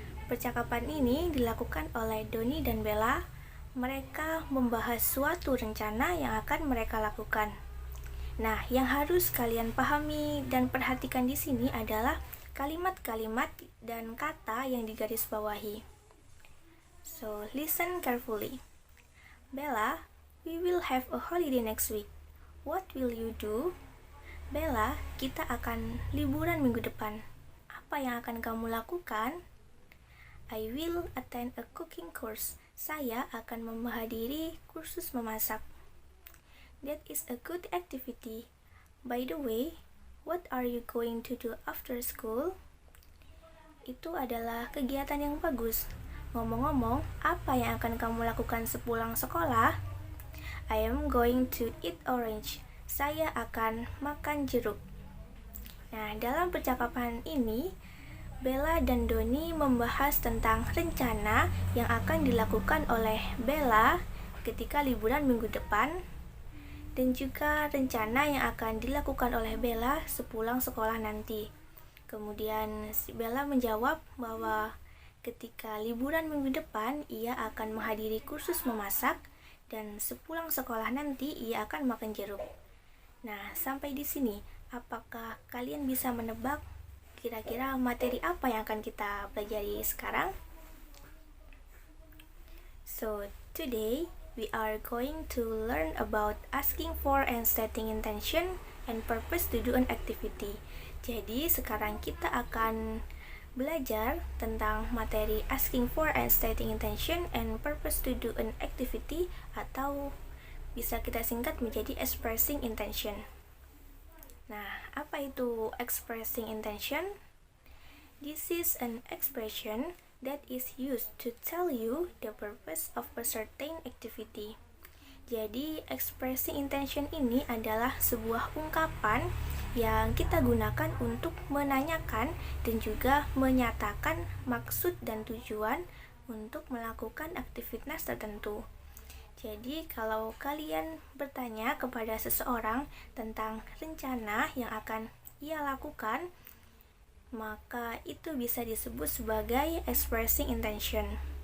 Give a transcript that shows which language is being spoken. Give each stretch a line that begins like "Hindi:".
Indonesian: Percakapan ini dilakukan oleh Doni dan Bella. Mereka membahas suatu rencana yang akan mereka lakukan. Nah, yang harus kalian pahami dan perhatikan di sini adalah kalimat-kalimat dan kata yang digarisbawahi.
English: So, listen carefully. Bella, we will have a holiday next week. What will you do?
Indonesian: Bella, kita akan liburan minggu depan. Apa yang akan kamu lakukan?
English: I will attend a cooking course.
Indonesian: Saya akan menghadiri kursus memasak.
English: That is a good activity. By the way, what are you going to do after school?
Indonesian: Itu adalah kegiatan yang bagus. Ngomong-ngomong, apa yang akan kamu lakukan sepulang sekolah?
English: I am going to eat orange.
Indonesian: Saya akan makan jeruk. Nah, dalam percakapan ini, Bella dan Doni membahas tentang rencana yang akan dilakukan oleh Bella ketika liburan minggu depan, dan juga rencana yang akan dilakukan oleh Bella sepulang sekolah nanti. Kemudian Bella menjawab bahwa ketika liburan minggu depan ia akan menghadiri kursus memasak, dan sepulang sekolah nanti ia akan makan jeruk. Nah, sampai di sini, apakah kalian bisa menebak kira-kira materi apa yang akan kita pelajari sekarang?
English: So, today we are going to learn about asking for and stating intention and purpose to do an activity.
Indonesian: Jadi sekarang kita akan belajar tentang materi
English: asking for and stating intention and purpose to do an activity,
Indonesian: atau bisa kita singkat menjadi expressing intention. Nah, apa itu expressing intention?
English: This is an expression that is used to tell you the purpose of a certain activity.
Indonesian: Jadi, expressing intention ini adalah sebuah ungkapan yang kita gunakan untuk menanyakan dan juga menyatakan maksud dan tujuan untuk melakukan aktivitas tertentu. Jadi, kalau kalian bertanya kepada seseorang tentang rencana yang akan ia lakukan, maka itu bisa disebut sebagai expressing intention.